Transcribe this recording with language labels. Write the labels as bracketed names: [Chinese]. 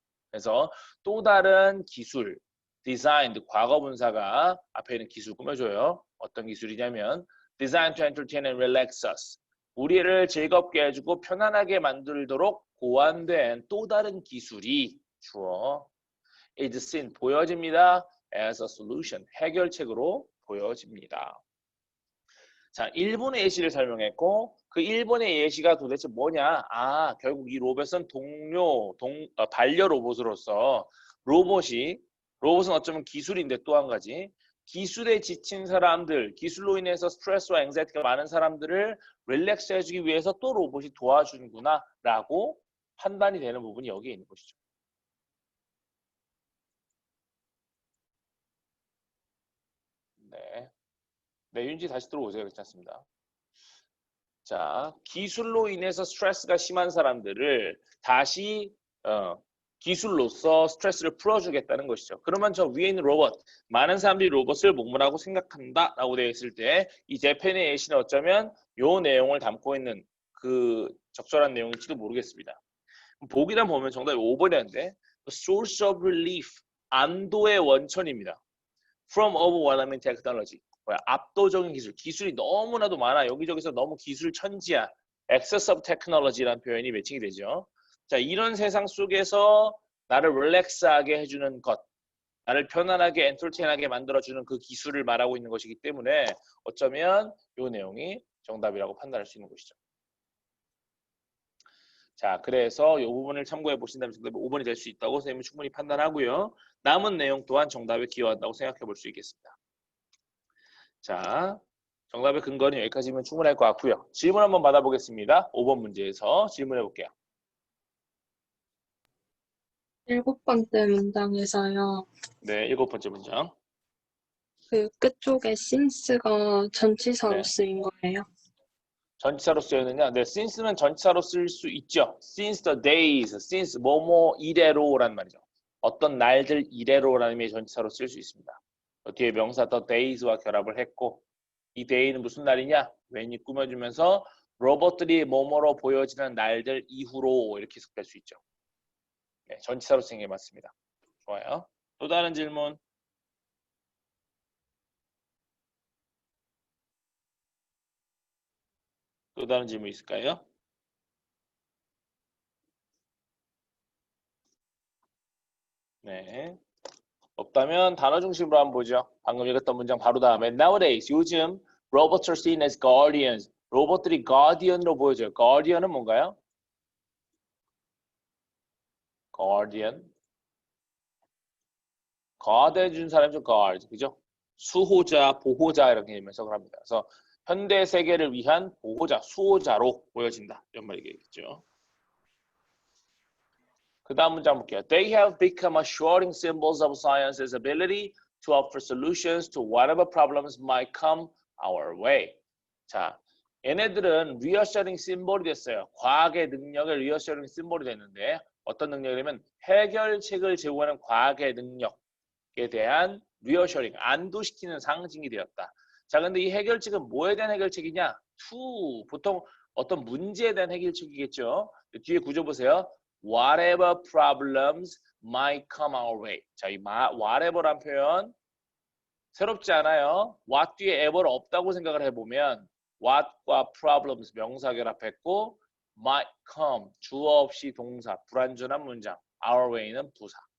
[Korean] 그래서 또 다른 기술, designed, 과거 분사가 앞에 있는 기술 꾸며줘요. 어떤 기술이냐면 [English] designed to entertain and relax us, [Korean] 우리를 즐겁게 해주고 편안하게 만들도록 고안된 또 다른 기술이 주어 is seen, 보여집니다. [English] as a solution, [Korean] 해결책으로 보여집니다. 자, 일본의 예시를 설명했고 그 일본의 예시가 도대체 뭐냐? 아, 결국 이 로봇은 반려 로봇으로서 로봇은 어쩌면 기술인데 또 한 가지 기술에 지친 사람들, 기술로 인해서 스트레스와 앵자이티가 많은 사람들을 릴렉스 해주기 위해서 또 로봇이 도와주는구나 라고 판단이 되는 부분이 여기에 있는 것이죠. 네, 윤지 다시 들어오세요. 괜찮습니다. 자, 기술로 인해서 스트레스가 심한 사람들을 다시 기술로서 스트레스를 풀어주겠다는 것이죠. 그러면 저 위에 있는 로봇, 많은 사람들이 로봇을 뭐뭐라고 생각한다 라고 되어 있을 때 이 재팬의 예시는 어쩌면 요 내용을 담고 있는 그 적절한 내용일지도 모르겠습니다. 보기란 보면 정답이 5번이었는데 [English] a source of relief, [Korean] 안도의 원천입니다. [English] From overwhelming technology. [Korean] 뭐야? 압도적인 기술. 기술이 너무나도 많아. 여기저기서 너무 기술 천지야. [English] Excess of technology [Korean] 라는 표현이 매칭이 되죠. 자, 이런 세상 속에서 나를 릴렉스하게 해주는 것, 나를 편안하게 엔터테인하게 만들어주는 그 기술을 말하고 있는 것이기 때문에 어쩌면 이 내용이 정답이라고 판단할 수 있는 것이죠. 자, 그래서 이 부분을 참고해 보신다면 정답이 5번이 될 수 있다고 선생님은 충분히 판단하고요. 남은 내용 또한 정답에 기여한다고 생각해 볼 수 있겠습니다. 자, 정답의 근거는 여기까지면 충분할 것 같고요. 질문 한번 받아보겠습니다. 5번 문제에서 질문해 볼게요. 7번째 문장에서요. 네, 7번째 문장. 그 끝쪽에 since가 전치사로 네. 쓰인 거예요. 전치사로 쓰였느냐? 네, since는 전치사로 쓸 수 있죠. [English] Since the days, since [Korean] 뭐뭐 이래로란 말이죠. 어떤 날들 이래로라는 의미의 전치사로 쓸 수 있습니다. 뒤에 명사 the days와 결합을 했고 이 day는 무슨 날이냐? when이 꾸며주면서 로봇들이 뭐뭐로 보여지는 날들 이후로 이렇게 해석될 수 있죠. 네, 전치사로 쓰는 게 맞습니다. 좋아요. 또 다른 질문? 또 다른 질문 있을까요? 네. 없다면 단어 중심으로 한번 보죠. 방금 읽었던 문장 바로 다음에 Nowadays, 요즘 [English] robots are seen as guardians. [Korean] 로봇들이 guardian으로 보여져요. guardian은 뭔가요? guardian. guard 해준 사람이죠. guard. 그죠? 수호자, 보호자 이렇게 해석을 합니다. 그래서 현대 세계를 위한 보호자, 수호자로 보여진다. 이런 말이겠죠. 그 다음 문장 볼게요. [English] They have become assuring symbols of science's ability to offer solutions to whatever problems might come our way. [Korean] 자, 얘네들은 reassuring symbol이 됐어요. 과학의 능력의 reassuring symbol이 됐는데 어떤 능력이냐면 해결책을 제공하는 과학의 능력에 대한 reassuring, 안도시키는 상징이 되었다. 자, 근데 이 해결책은 뭐에 대한 해결책이냐? to, 보통 어떤 문제에 대한 해결책이겠죠. 뒤에 구조 보세요. [English] Whatever problems might come our way. [Korean] 자, 이 whatever란 표현 새롭지 않아요. what 뒤에 ever 없다고 생각을 해보면 what과 problems 명사 결합했고 might come 주어 없이 동사 불완전한 문장 our way는 부사.